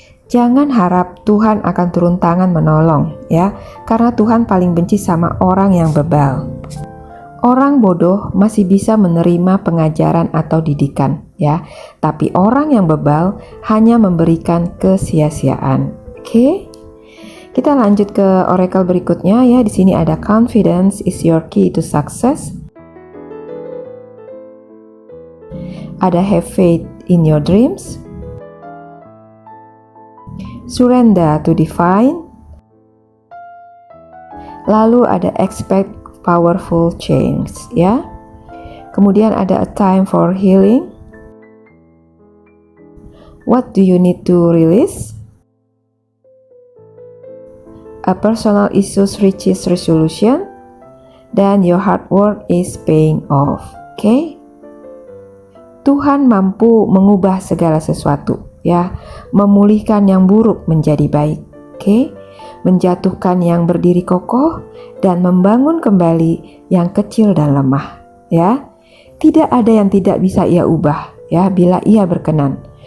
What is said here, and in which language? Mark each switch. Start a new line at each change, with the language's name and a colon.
Indonesian: Jangan harap Tuhan akan turun tangan menolong ya, karena Tuhan paling benci sama orang yang bebal. Orang bodoh masih bisa menerima pengajaran atau didikan ya, tapi orang yang bebal hanya memberikan kesia-siaan. Oke? Kita lanjut ke oracle berikutnya ya. Di sini ada
English: confidence is your key to success. Ada have faith in your dreams. Surrender to divine.
Indonesian: Lalu ada
English: expect powerful change ya.
Indonesian: Kemudian ada
English: a time for healing. What do you need to release? A personal issues reaches resolution, dan your hard work is paying off. Oke?
Indonesian: Tuhan mampu mengubah segala sesuatu ya, memulihkan yang buruk menjadi baik. Oke? Menjatuhkan yang berdiri kokoh dan membangun kembali yang kecil dan lemah ya. Tidak ada yang tidak bisa ia ubah ya bila ia berkenan.